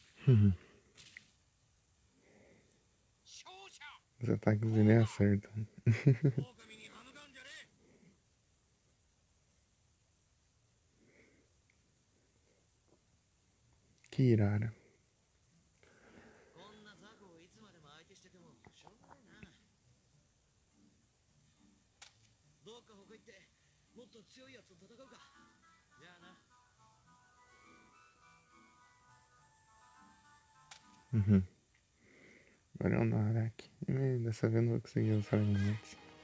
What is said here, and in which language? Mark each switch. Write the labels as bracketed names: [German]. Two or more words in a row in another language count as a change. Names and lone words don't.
[Portuguese] Os ataques dele acertam. [Japanese] 狼に歯向かうんじゃねえ。 [Portuguese] Que irara. [Japanese] こんな雑魚をいつまでも相手しててもしょうがないな。どっか他行ってもっと強いやつと戦うか。じゃあな。 [Portuguese] Agora é o Narak. Dessa vez eu não vou conseguir usar elementos.